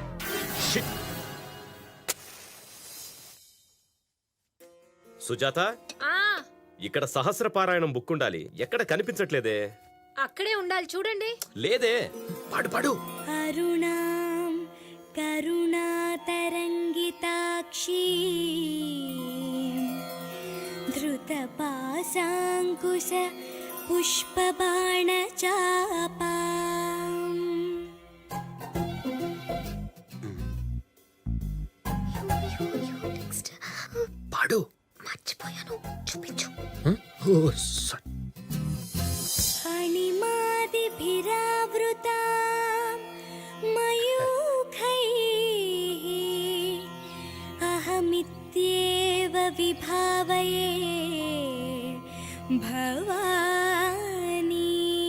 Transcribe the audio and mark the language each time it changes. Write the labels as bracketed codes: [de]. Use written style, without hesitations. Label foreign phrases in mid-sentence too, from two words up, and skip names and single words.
[te] సుజాత, ఇక్కడ సహస్రపారాయణం బుక్ ఉండాలి, ఎక్కడ కనిపించట్లేదే. అక్కడే ఉండాలి, చూడండి. లేదే. పాడు. [sa] अरुणां करुणातरङ्गिताक्ष श्वेताक्षी धृतपाशाङ्कुश पुष्पबाणचापा [te] పాడు. మర్చిపోయాను, చూపించు. ఓ సారీ. [sa] अणिमादिभिरावृता मयूखैः अहमित्येव विभावये भवानी.